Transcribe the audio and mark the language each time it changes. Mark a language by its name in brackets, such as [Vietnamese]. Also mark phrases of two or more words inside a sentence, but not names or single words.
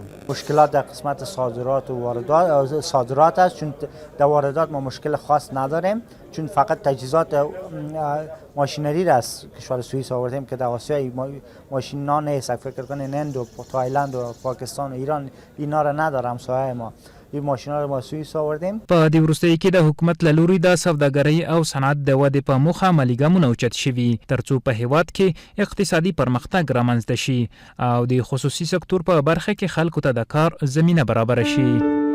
[Persian] مشکلات در قسمت صادرات و واردات صادرات است، چون در واردات ما مشکل خاص نداریم چون فقط تجهیزات ماشینری را از کشور سوئیس آوردیم که در آسیا ماشینا نیست. فکر کنین هند و تایلند و پاکستان و ایران اینا را نداره همسایه ما. این ماشینا رو ما سوئیس آوردیم. [Pashto] په دې وروستیو کې د حکومت له لوري د سوداګرۍ او صنعت د ودې په موخه عملي ګامونه اوچت شوي ترڅو په هیواد کې اقتصادي پرمختګ رامنځته شي او د خصوصي سکتور په برخه کې خلکو ته د کار زمینه برابره شي.